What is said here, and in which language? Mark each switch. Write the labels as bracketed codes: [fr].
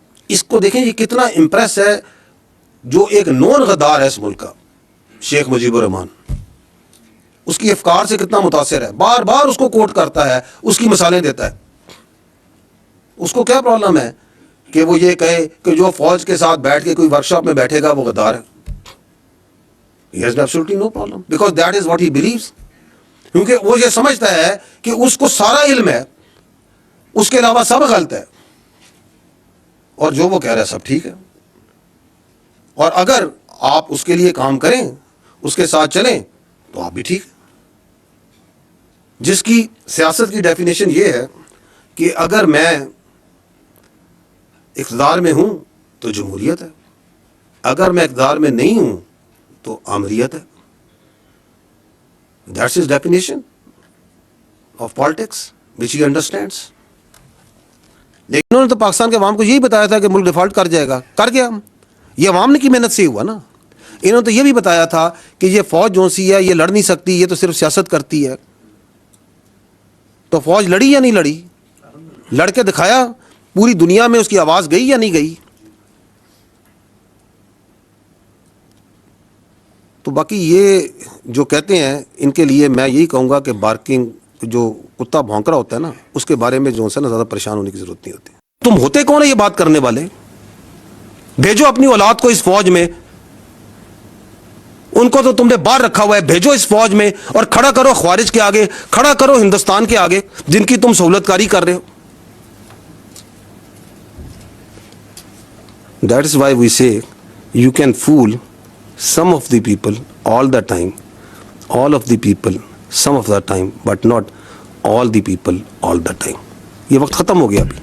[ur] اس کو دیکھیں یہ کتنا امپریس ہے, جو ایک نون غدار ہے اس ملک کا, شیخ مجیب الرحمان, اس کی افکار سے کتنا متاثر ہے, بار بار اس کو کوٹ کرتا ہے, اس کی مثالیں دیتا ہے. اس کو کیا پرابلم ہے کہ وہ یہ کہے کہ جو فوج کے ساتھ بیٹھ کے کوئی ورک شاپ میں بیٹھے گا وہ غدار ہے. [en] He has absolutely no problem because that is what he believes. [ur] کیونکہ وہ یہ سمجھتا ہے کہ اس کو سارا علم ہے, اس کے علاوہ سب غلط ہے, اور جو وہ کہہ رہا ہے سب ٹھیک ہے. اور اگر آپ اس کے لیے کام کریں, اس کے ساتھ چلیں, تو آپ بھی ٹھیک. جس کی سیاست کی ڈیفینیشن یہ ہے کہ اگر میں اقتدار میں ہوں تو جمہوریت ہے, اگر میں اقتدار میں نہیں ہوں تو آمریت ہے. [en] That's his definition of politics which he understands. [ur] لیکن انہوں نے تو پاکستان کے عوام کو یہی بتایا تھا کہ ملک ڈیفالٹ کر جائے گا, کر گیا. یہ عوام نے کی محنت سے ہی ہوا نا. انہوں نے تو یہ بھی بتایا تھا کہ یہ فوج جو سی ہے یہ لڑ نہیں سکتی, یہ تو صرف سیاست کرتی ہے. تو فوج لڑی یا نہیں لڑی؟ لڑ کے دکھایا, پوری دنیا میں اس کی آواز گئی یا نہیں گئی؟ تو باقی یہ جو کہتے ہیں ان کے لیے میں یہی کہوں گا کہ بارکنگ, جو کتا بھونک رہا ہوتا ہے نا, اس کے بارے میں جو ہے نا زیادہ پریشان ہونے کی ضرورت نہیں ہوتی. تم ہوتے کون ہے یہ بات کرنے والے؟ بھیجو اپنی اولاد کو اس فوج میں, ان کو تو تم نے باہر رکھا ہوا ہے, بھیجو اس فوج میں اور کھڑا کرو خوارج کے آگے, کھڑا کرو ہندوستان کے آگے جن کی تم سہولت کاری کر رہے ہو. [en] That is why we say you can fool some of the people all the time, all of the people some of the time, but not all the people all the time. [ur] یہ وقت ختم ہو گیا ابھی.